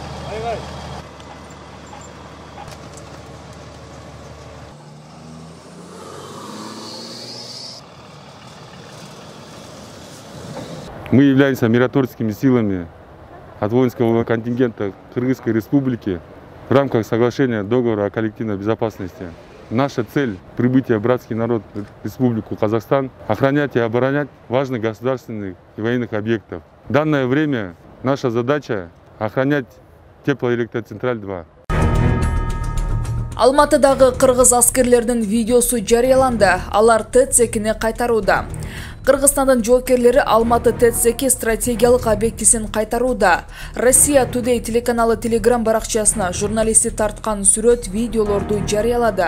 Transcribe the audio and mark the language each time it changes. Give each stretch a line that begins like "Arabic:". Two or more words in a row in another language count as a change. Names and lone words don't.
Russian: Мы являемся миротворческими силами от воинского контингента Кыргызской Республики в рамках соглашения договора о коллективной безопасности. Наша цель – прибытие братский народ в Республику Казахстан, охранять и оборонять важных государственных и военных объектов. В данное время наша задача – охранять теплоэлектроцентраль-2.
Kyrgyz: Алматыдагы кыргыз аскерлердин видеосу жарыяланды. Алар ТЭЦ-ні кайтарууда. Кыргызстандын жоокерлери Алматы ТЭЦ стратегиялык объектисин кайтарууда. Россия Today телеканалы Telegram баракчасына журналисти тарткан сүрөт видеолорду жарыялады.